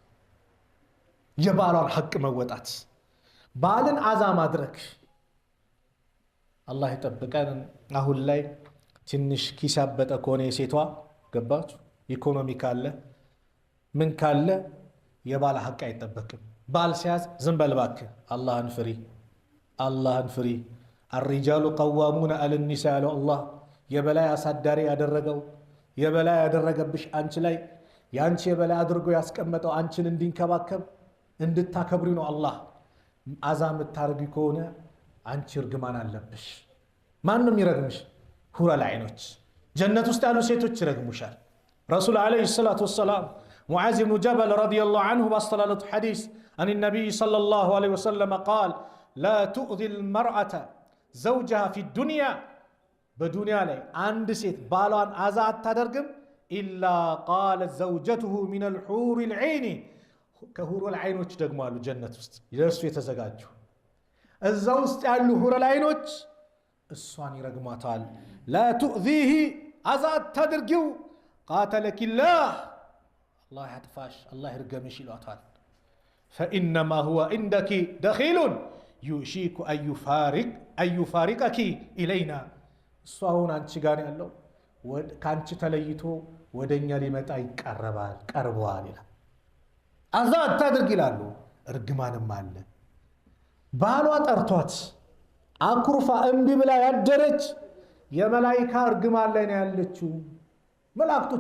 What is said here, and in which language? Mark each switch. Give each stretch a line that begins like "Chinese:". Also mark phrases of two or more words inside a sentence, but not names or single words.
Amharic: የባላን ሐቅ መወጣት ባልን አዛ ማድረግ አላህ ይጠብቀን አሁን ላይ ትንሽ ኪሳበጠ ከሆነ የሴቷ ገባችሁ ኢኮኖሚ ካለ ምን ካለ የባል ሐቅ አይጠበቅም ባል ሲያዝ ዝም በል እባክህ አላህን ፍሪ
Arabic: الرجال قوامون على النساء
Amharic: ያለው አላህ የበላይ አሳዳሪ ያደረገብሽ አንቺ ላይ ያንቺ የበላይ አድርጎ ያስቀመጠው አንቺን እንዲንከባከብ እንድታከብሪ ነው አላህ አዛም ታርጊ ከሆነ አንቺ እርግማን አለብሽ ማንንም ይረግምሽ ሁረል አይኖች ጀነት ውስጥ ያሉ ሴቶች ይረግሙሻል ረሱል
Arabic: عليه الصلاة والسلام
Amharic: ሙዓዝ ኢብኑ ጀበል
Arabic: رضي الله عنه
Amharic: ባስተላለቱ ሐዲስ
Arabic: عن النبي صلى الله عليه وسلم قال لا تؤذي المرأة زوجها في الدنيا
Amharic: በዱንያ ላይ አንድ ሴት ባሏን አዛ አታደርግም ኢላ
Arabic: قالت زوجته من الحور العين
Amharic: ከሁረል አይኖች ደግሞ አሉ ጀነት ውስጥ ለእርሱ የተዘጋጁ እዛ ውስጥ ያሉ ሁረል አይኖች እሷን ይረግማታል
Arabic: لا تؤذيه
Amharic: አዛት ታድርጊው
Arabic: قاتلك الله الله
Amharic: ያጥፋሽ አላህ ይርገምሽ ይሏታል
Arabic: فإنما هو عندك دخيل يوشك أن يفارقك إلينا
Amharic: እሷውን አንቺ ጋር ያለው ካንቺ ተለይቶ ወደኛ ሊመጣ ቀርቧል ይላል አዛት ታድርጊ ይላሉ እርግማንም አለ ባሏ ጠርቷት አኩርፋ እምቢ ብላ ያደረች የመላእክት እርግማን ላይ ነው ያለችው መላእክቶች